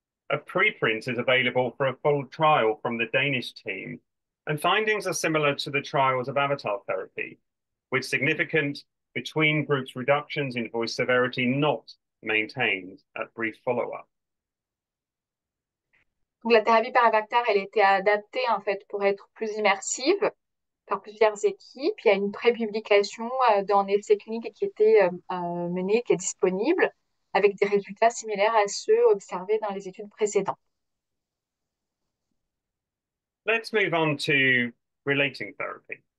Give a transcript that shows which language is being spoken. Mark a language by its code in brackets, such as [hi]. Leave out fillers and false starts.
[en] A preprint is available for a full trial from the Danish team, and findings are similar to the trials of avatar therapy, with significant between groups reductions in voice severity not maintained at brief follow-up. [fr] Donc, la thérapie par avatar, elle était adaptée en fait pour être plus immersive par plusieurs équipes. Il y a une pré-publication d'un essai clinique qui était mené, qui est disponible, avec des résultats similaires à ceux observés dans les études précédentes. [en] Let's move on to relating therapy.